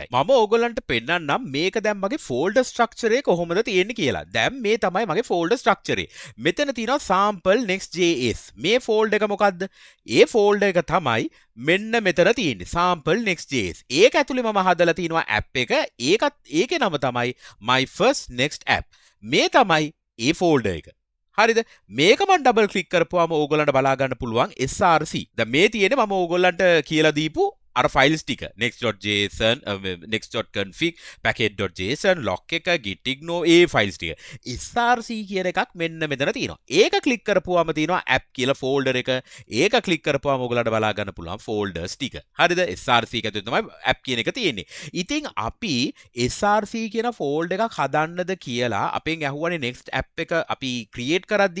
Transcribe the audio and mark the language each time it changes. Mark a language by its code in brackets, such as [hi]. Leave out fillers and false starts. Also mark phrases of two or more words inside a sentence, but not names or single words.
[si] මම ඕගොල්ලන්ට පෙන්නන්නම් මේක දැන් මගේ [en] folder structure [si] එක කොහොමද තියෙන්නේ කියලා. දැන් මේ තමයි මගේ [en] folder structure [si] එක. මෙතන තියෙනවා sample next.js. මේ ෆෝල්ඩර් එක මොකද්ද? ඒ ෆෝල්ඩර් එක තමයි මෙන්න මෙතන තියෙන්නේ sample next.js. ඒක ඇතුලේ මම හදලා තිනවා ඇප් එක. ඒකේ නම තමයි my first next app. මේ තමයි ඒ ෆෝල්ඩර් එක. හරිද? මේක මම [en] double click [si] කරපුවාම ඕගොල්ලන්ට බලා ගන්න පුළුවන් src. දැන් මේ තියෙන්නේ මම ඕගොල්ලන්ට කියලා දීපු අර ෆයිල්ස් ටික next.json next.config package.json lock එක gitignore ඒ ෆයිල්ස් ටික src කියන එකක් මෙන්න මෙතන තියෙනවා. ඒක ක්ලික් කරපුවාම තියෙනවා app කියලා ෆෝල්ඩර් එක. ඒක ක්ලික් කරපුවාම ඔයගලට බලා ගන්න පුළුවන් ෆෝල්ඩර්ස් ටික. හරිද? src එක ඇතුලේ තමයි app කියන එක තියෙන්නේ. ඉතින් අපි src කියන ෆෝල්ඩර් එකක් හදන්නද කියලා අපෙන් ඇහුවානේ next app එක අපි ක්‍රියේට් කරද්දි.